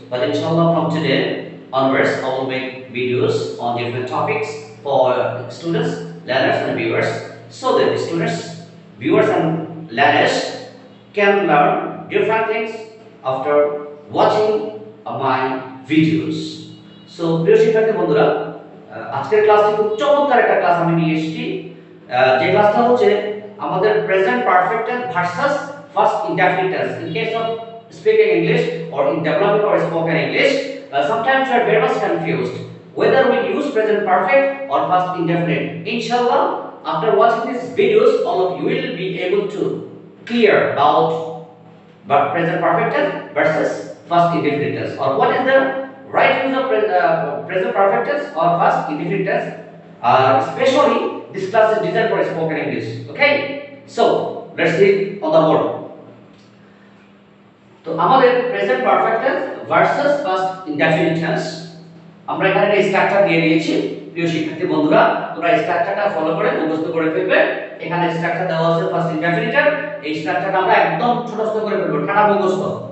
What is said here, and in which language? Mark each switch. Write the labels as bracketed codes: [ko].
[en] But inshallah, from today onwards, I will make videos on different topics for students, learners, and viewers, so that the students, viewers, and learners can learn different things after watching my videos. [bn] So প্রিয় শিক্ষার্থী বন্ধুরা, আজকের ক্লাসটি খুব চমৎকার একটা class আমি নিয়ে এসেছি। যে ক্লাসটা হচ্ছে আমাদের [en] Present perfect tense versus first indefinite tense in case of speaking English or in developing or spoken English. Sometimes you are very much confused whether we use present perfect or past indefinite. Inshallah, after watching these videos, all of you will be able to clear about present perfect tense versus past indefinite tense, or what is the right use of present perfect tense or past indefinite tense. Especially this class is designed for spoken English. Okay, so let's see on the board. [bn] তো আমাদের present perfect tense versus past indefinite tense, আমরা এখানে একটা structure দিয়ে দিয়েছি। প্রিয় শিক্ষার্থী বন্ধুরা, তোমরা স্ট্রাকচারটা ফলো করে মুখস্থ করে ফেলবে। এখানে স্ট্রাকচার দেওয়া আছে ফার্স্ট ইনডেফিনিটের, এই স্ট্রাকচারটা আমরা একদম ছোটস্থ করে ফেলবো, ঠাড়া মুখস্থ।